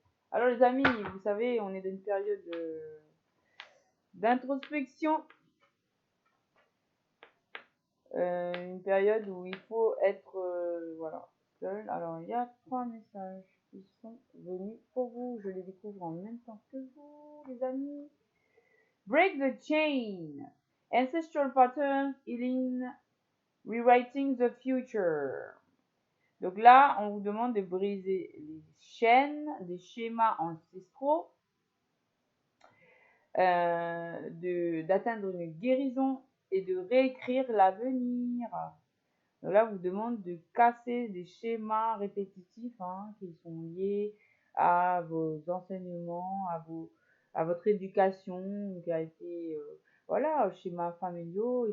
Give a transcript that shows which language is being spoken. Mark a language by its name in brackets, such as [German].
[French] Alors les amis, vous savez, on est dans une période d'introspection, une période où il faut être voilà, seul. Alors il y a 3 messages qui sont venus pour vous, je les découvre en même temps que vous les amis. [English] Break the chain. Ancestral patterns, healing, rewriting the future. [French] Donc là, on vous demande de briser les chaînes, des schémas ancestraux, d'atteindre une guérison et de réécrire l'avenir. Donc là, on vous demande de casser des schémas répétitifs qui sont liés à vos enseignements, à votre éducation qui a été voilà, schémas familiaux.